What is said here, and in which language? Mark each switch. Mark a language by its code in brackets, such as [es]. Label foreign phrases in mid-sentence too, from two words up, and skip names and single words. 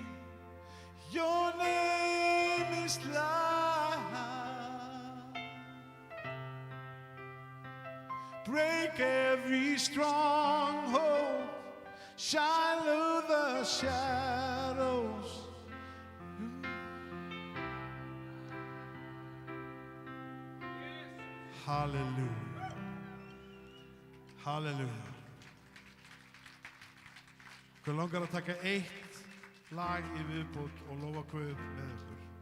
[en] Your name is life. Break every stronghold. Shine through the shadows. Hallelujah. Hallelujah. [is] Hver langar að taka eitt lag í viðbót og lofa Guð með ykkur.